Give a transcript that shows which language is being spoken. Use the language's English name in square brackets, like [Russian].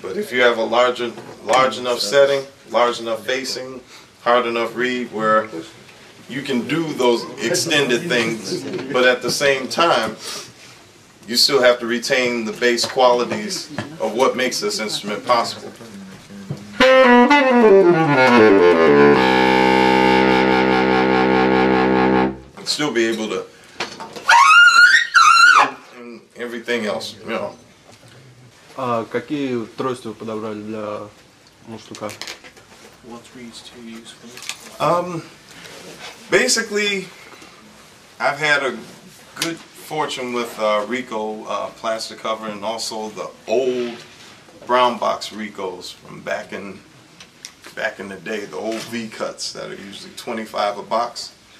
[English] But if you have a large enough setting, large enough facing, hard enough reed where you can do those extended things, but at the same time, you still have to retain the bass qualities of what makes this instrument possible. Still be able to and everything else, you know. [Russian] А какие трости вы подобрали для мундштука? [English] What reeds to use for it? Basically, I've had a good fortune with Rico plastic cover, and also the old brown box Ricos from back in the day, the old V cuts that are usually 25 a box.